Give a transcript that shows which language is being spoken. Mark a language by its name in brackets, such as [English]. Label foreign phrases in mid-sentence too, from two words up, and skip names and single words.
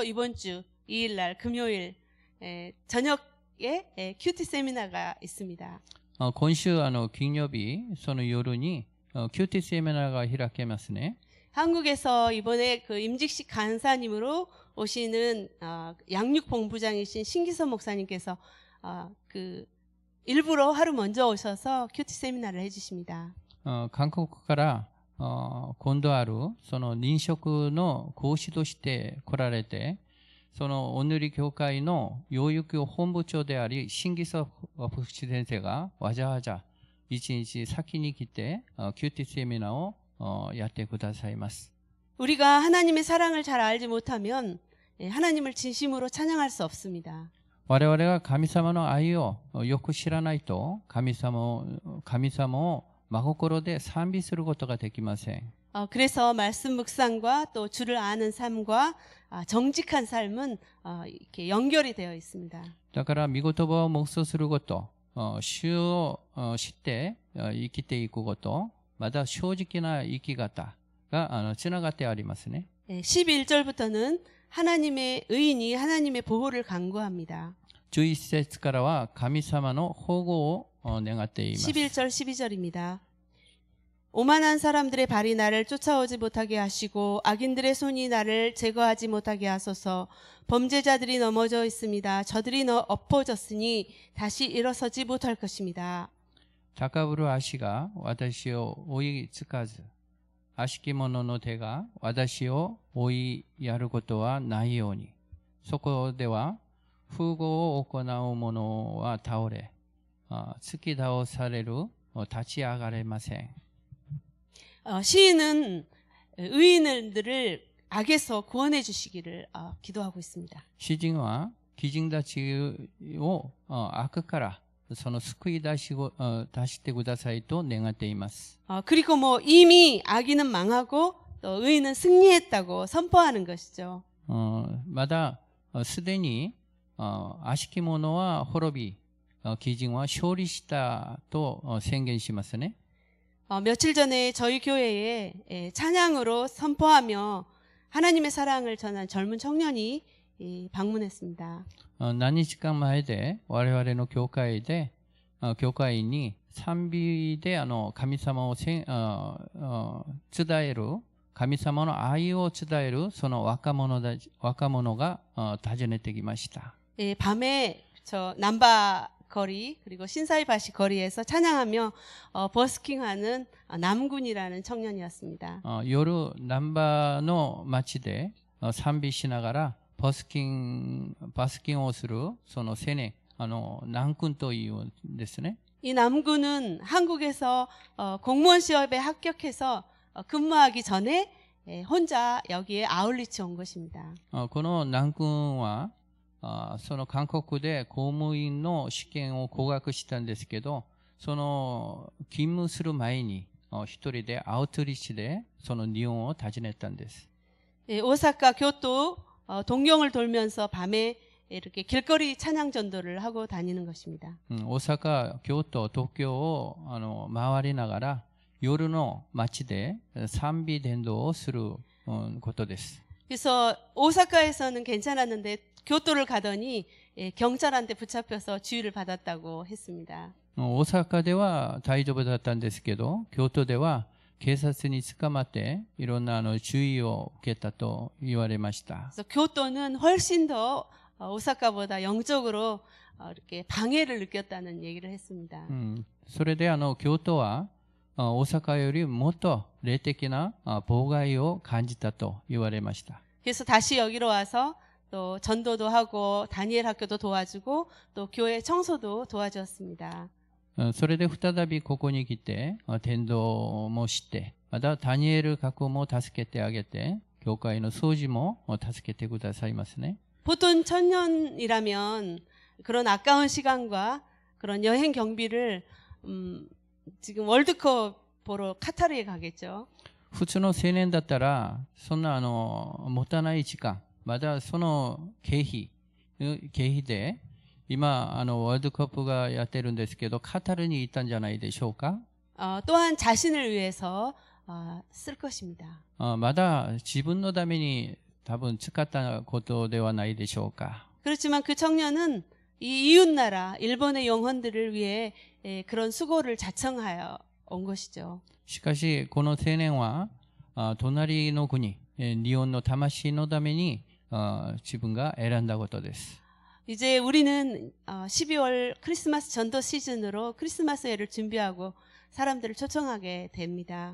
[Korean] 이번 주 2일 날 금요일 저녁에 큐티 세미나가 있습니다. [Japanese] 今週金曜日その夜にキューティセミナーが開けますね。 [Korean] 한국에서 이번에 그 임직식 간사님으로 오시는 양육 본부장이신 신기선 목사님께서 그 일부러 하루 먼저 오셔서 큐티 세미나를 해주십니다. [Japanese] 韓国から今度あるその認職の講師として来られて、そのお塗り教会の養育本部長であり新義祖牧師先生がわざわざ一日先に来てキューティセミナーをやってくださいます。 [Korean] 우리가 하나님의 사랑을 잘 알지 못하면 하나님을 진심으로 찬양할 수 없습니다. [Japanese] 我々が神様の愛をよく知らないと神様を真心で賛美することができません。 [Korean] 그래서 말씀 묵상과 또 주를 아는 삶과 정직한 삶은 이렇게 연결이 되어 있습니다. [Japanese] だから御言葉を黙想すること、主を知って生きていくこと、また正直な生き方がつながってありますね。 [Korean] 11절부터는 하나님의 의인이 하나님의 보호를 간구합니다. [Japanese] 11 節からは神様の保護を願っています。 [Korean] 11절 12절입니다. 오만한 사람들의 발이 나를 쫓아오지 못하게 하시고 악인들의 손이 나를 제거하지 못하게 하소서. 범죄자들이 넘어져 있습니다. 저들이 엎어졌으니 다시 일어서지 못할 것입니다. [Japanese] 高ぶる足が私を追いつかず、悪しき者の手が私を追いやることはないように。そこでは風語を行う者は倒れ、突き倒される、立ち上がれません。 [Korean] 시인은 의인들을 악에서 구원해 주시기를 기도하고 있습니다. [Japanese] 詩人は義人たちを悪からその救い出してくださいと願っています。 [Korean] 그리고 뭐 이미 악인은 망하고 또 의인은 승리했다고 선포하는 것이죠. [Japanese] まだすでに悪しき者は滅び、義人は勝利したと宣言しますね。 [Korean] 며칠 전에 저희 교회에 찬양으로 선포하며 하나님의 사랑을 전한 젊은 청년이 방문했습니다. [Japanese] 何日間前で我々の教会に賛美で神様を伝える、神様の愛を伝えるその若者が訪ねてきました。 [Korean] 밤에 저 남바 거리 그리고 신사이바시 거리에서 찬양하며 버스킹하는 남군이라는 청년이었습니다. [Japanese] 夜難波の街で賛美しながらバスキンをするその青年南君というんですね。 [Korean] 이 남군은 한국에서 공무원 시험에 합격해서 근무하기 전에 혼자 여기에 아울리치 온 것입니다. [Japanese] この南君はその韓国で公務員の試験を合格したんですけど、その勤務する前に一人でアウトリッチでその日本を訪ねたんです。 [Korean] 오사카, 교토, 동경을 돌면서 밤에 이렇게 길거리 찬양 전도를 하고 다니는 것입니다. [Japanese] 大阪、京都、東京を回りながら夜の街で賛美伝道をすることです。 [Korean] 그래서 오사카에서는 괜찮았는데 교토를 가더니 경찰한테 붙잡혀서 주의를 받았다고 했습니다. [Japanese] 大阪では大丈夫だったんですけど、京都では警察に捕まっていろんな注意を受けたと言われました。 [Korean] 그래서 교토는 훨씬 더 오사카보다 영적으로 이렇게 방해를 느꼈다는 얘기를 했습니다. [Japanese] それで京都は大阪よりもっと霊的な妨害を感じたと言われました。 [Korean] 그래서 다시 여기로 와서 또 전도도 하고 다니엘 학교도 도와주고 또 교회 청소도 도와주었습니다. [Japanese] それで再びここに来て伝道もして、またダニエル学校も助けてあげて、教会の掃除も助けてくださいますね。 [Korean] 보통 천년이라면 그런 아까운 시간과 그런 여행 경비를 지금 월드컵 보러 카타르에 가겠죠. [Japanese] 普通の青年だったらそんなもたない時間、またその経費で今ワールドカップがやってるんですけど、カタールに行ったんじゃないでしょうか。 [Korean] 또한 자신을 위해서 쓸 것입니다. [Japanese] まだ自分のために多分使ったことではないでしょうか。 [Korean] 그렇지만 그 청년은 이 이웃나라 일본의 영혼들을 위해 그런 수고를 자청하여 온 것이죠. [Japanese] しかしこの青年は隣の国日本の魂のために自分が選んだことです。 [Korean] 이제 우리는 12월 크리스마스 전도 시즌으로 크리스마스회를 준비하고 사람들을 초청하게 됩니다.